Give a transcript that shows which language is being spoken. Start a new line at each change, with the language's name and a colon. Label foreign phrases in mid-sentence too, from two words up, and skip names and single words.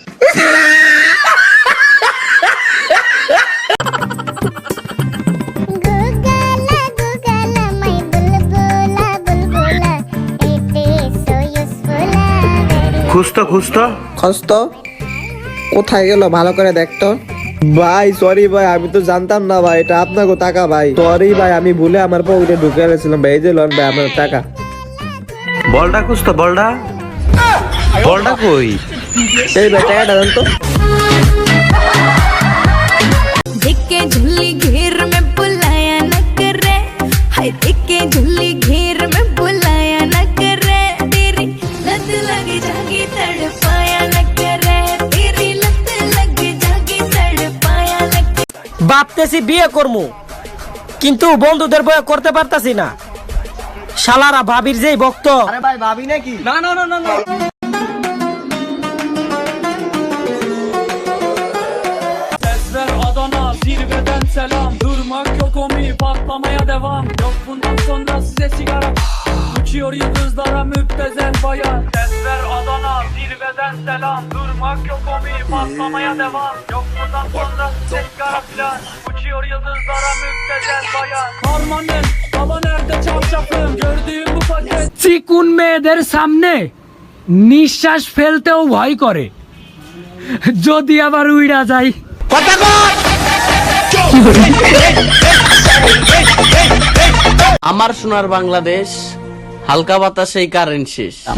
Bangla: খুঁজতো কোথায় গেল, ভালো করে দেখতো। ভাই সরি ভাই, আমি তো জানতাম না ভাই, এটা আপনাকে টাকা ভাই। সরি ভাই, আমি ভুলে আমার পকেটে ঢুকে গেছিলাম ভাই। এই যে লন ভাই আমার টাকা। বলটা খুঁজতো, বলটা কই? এই ভাই টাকাটা দেন তো।
Hindi: देखे झुल्ली घेर में बुलाया न करे, हाय देखे झुल्ली घेर में बुलाया न करे, तेरी लत लग जागी तड़पाया न करे, तेरी लत लग जागी तड़पाया न करे।
Bangla: ভাবতেছি বিয়ে করবো, কিন্তু বন্ধুদের বয়ে করতে পারতাছি না। শালারা ভাবির যেই ভক্ত। আরে ভাই, ভাবি নাকি? না না না না না।
Turkish: Sesler Adana zirveden selam, durmak yok omi patlamaya devam, yok bundan sonra size sigara, uçuyor yıldızlara müptezel bayan. Sesler Adana zirveden selam, durmak yok omi patlamaya devam, yok bundan sonra size sigara filan, uçuyor yıldızlara müptezel bayan. Harmanım baba nerede çarşafım, gördüğüm bu paket
Bangla: চিকুন মেয়েদের সামনে নিঃশ্বাস ফেলতেও ভয় করে, যদি আবার উইড়া যায়। কথা কর। আমার সোনার বাংলাদেশ, হালকা বাতাসেই কারেন্ট শেষ।